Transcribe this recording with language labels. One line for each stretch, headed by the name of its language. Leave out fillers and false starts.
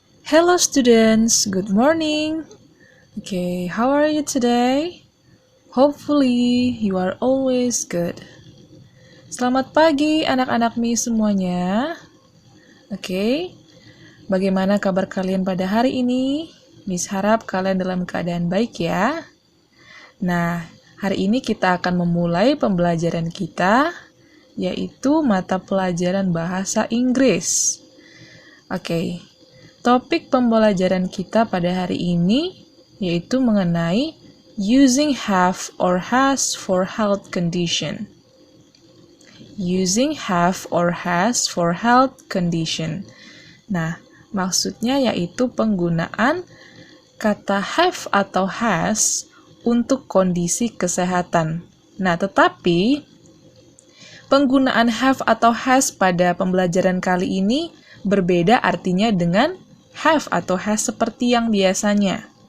English: Hello students, good morning. Okay, how are you today? Hopefully you are always good.
Indonesian: Selamat pagi anak-anak Mi semuanya. Oke, bagaimana kabar kalian pada hari ini? Miss harap kalian dalam keadaan baik ya. Nah, hari ini kita akan memulai pembelajaran kita, yaitu mata pelajaran bahasa Inggris. Oke, topik pembelajaran kita pada hari ini yaitu mengenai
English: using have or has for health condition. Using have or has for health condition.
Indonesian: Nah, maksudnya yaitu penggunaan kata have atau has untuk kondisi kesehatan. Nah, tetapi penggunaan have atau has pada pembelajaran kali ini berbeda artinya dengan have atau has seperti yang biasanya.